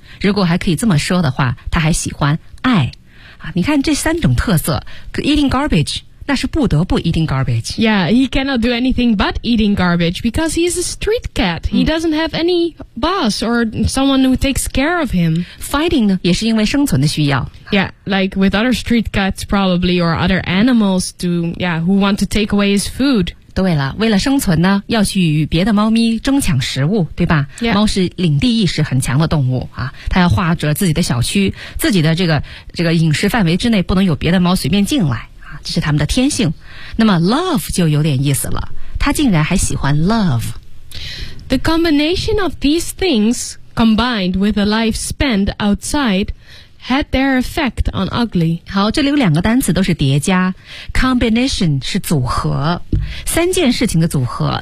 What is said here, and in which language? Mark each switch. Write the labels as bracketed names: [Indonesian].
[Chinese] 如果还可以这么说的话，他还喜欢爱。啊，你看这三种特色 ， [English] eating garbage， [Chinese] 那是不得不 eating garbage。 [English] Yeah, he cannot do anything but eating garbage because he is a street cat. He doesn't have any boss or someone who takes care of him. [Chinese] Fighting 呢也是因为生存的需要。 [English] Yeah, like with other street cats probably or other animals to, yeah, who want to take away his food. [Chinese] 对了，为了生存呢，要去与别的猫咪争抢食物，对吧？ [English] Yeah. [Chinese] 猫是领地意识很强的动物啊，它要划着自己的小区，自己的这个饮食范围之内不能有别的猫随便进来啊，这是它们的天性。那么 love 就有点意思了，它竟然还喜欢 love. [English] The combination of these things combined with a life spent outside. Had their effect on Ugly. [Chinese] 好，这里有两个单词都是叠加 ，combination 是组合，三件事情的组合。